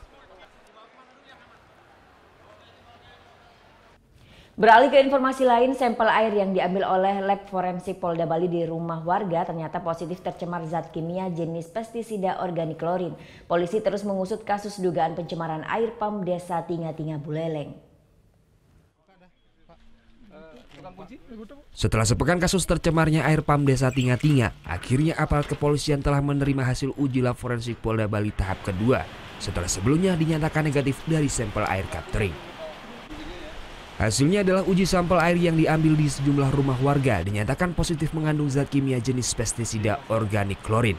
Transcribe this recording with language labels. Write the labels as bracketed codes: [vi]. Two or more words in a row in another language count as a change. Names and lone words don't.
[id] Beralih ke informasi lain, sampel air yang diambil oleh Lab Forensik Polda Bali di rumah warga ternyata positif tercemar zat kimia jenis pestisida organik klorin. Polisi terus mengusut kasus dugaan pencemaran air pam Desa Tinga-Tinga Buleleng. Setelah sepekan kasus tercemarnya air pam Desa Tinga-Tinga, akhirnya aparat kepolisian telah menerima hasil uji Lab Forensik Polda Bali tahap kedua, setelah sebelumnya dinyatakan negatif dari sampel air kaptering. Hasilnya adalah uji sampel air yang diambil di sejumlah rumah warga dinyatakan positif mengandung zat kimia jenis pestisida organik klorin.